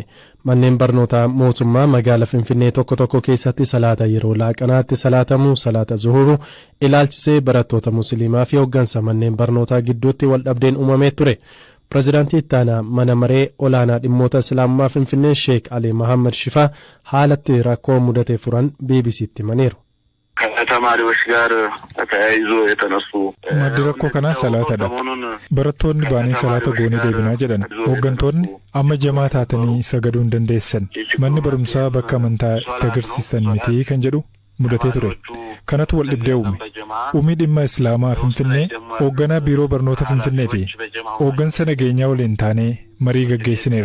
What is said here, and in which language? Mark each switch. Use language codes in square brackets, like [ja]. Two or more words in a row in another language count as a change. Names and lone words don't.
[om] Manneen barnootaa mootummaa magaalaa Finfinnee tokko tokko keessatti salaata yeroo laaqanaatti salaatamuu salaata zuhuruu ilaalchisee barattoota musliimaa fi hooggansa manneen barnootaa gidduutti wal dhabdeen uumamee ture. Pireezidaantii ittaanaa mana maree olaanaa dhimmoota islaamummaa Finfinnee Sheek Ali Mohaammed Shifaa haalatti rakkoo mudate furan BBC'tti himaniiru. [am] ከተማሪዎች ጋር ተያይዞ የተነሱ [om] maddi rakkoo kanaa salaatadha. Barattoonni baanii salaata goonee deebinaa jedhan. Hooggantoonni amma jamaa taatanii sagaduu hin dandeessan. Manni barumsaa bakka amantaa itti agarsiistan miti kan jedhu mudatee ture. Kanatu wal dhibdee uume. Uumii dhimma Islaamaa Finfinnee hoogganaa biiroo barnoota Finfinnee fi hooggansa nageenyaa waliin taanee marii gaggeessineerra.